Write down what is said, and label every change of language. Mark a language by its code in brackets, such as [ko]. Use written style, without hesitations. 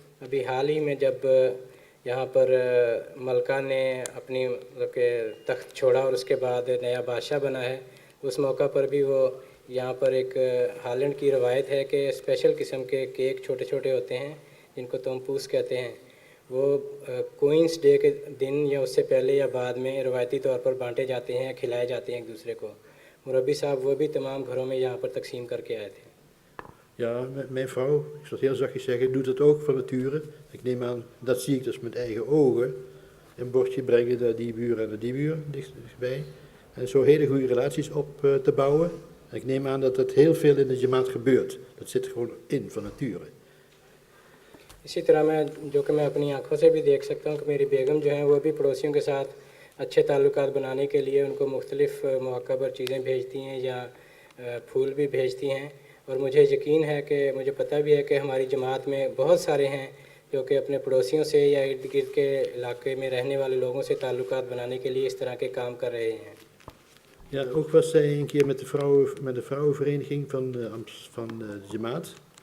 [ur] ابھی حال ہی میں جب یہاں پر ملکہ نے اپنی مطلب کہ تخت چھوڑا اور اس کے بعد نیا بادشاہ بنا ہے اس موقع پر بھی وہ یہاں پر ایک ہالینڈ کی روایت ہے کہ اسپیشل قسم کے کیک چھوٹے چھوٹے ہوتے ہیں جن کو تومپوس کہتے ہیں. وہ کوئنس ڈے کے دن یا اس سے پہلے یا بعد میں روایتی طور پر بانٹے جاتے ہیں کھلائے جاتے ہیں ایک دوسرے کو. مربی صاحب وہ بھی تمام گھروں میں یہاں پر تقسیم کر کے آئے تھے. [nl] Ja, mijn vrouw, ik zal het heel zachtjes zeggen, doet het ook van nature. Ik neem aan, dat zie ik dus met eigen ogen. Een bordje brengen naar die buur en naar die buur dichtbij. En zo hele goede relaties op te bouwen. En ik neem aan dat dat heel veel in de jamaat gebeurt. Dat zit er gewoon in van nature. [ur] اسی طرح جو کہ میں اپنی آنکھوں سے بھی دیکھ سکتا ہوں کہ میری بیگم جو ہیں وہ بھی پڑوسیوں کے ساتھ اچھے تعلقات بنانے کے لیے ان کو مختلف مواقع پر چیزیں بھیجتی ہیں یا پھول بھی بھیجتی ہیں. اور مجھے یقین ہے کہ مجھے پتہ بھی ہے کہ ہماری جماعت میں بہت سارے ہیں جو کہ اپنے پڑوسیوں سے یا ارد گرد کے علاقے میں رہنے والے لوگوں سے تعلقات بنانے کے لیے اس طرح کے کام کر رہے ہیں. [nl] Ja, ook was zij een keer met de vrouwenvereniging van de Jamaat.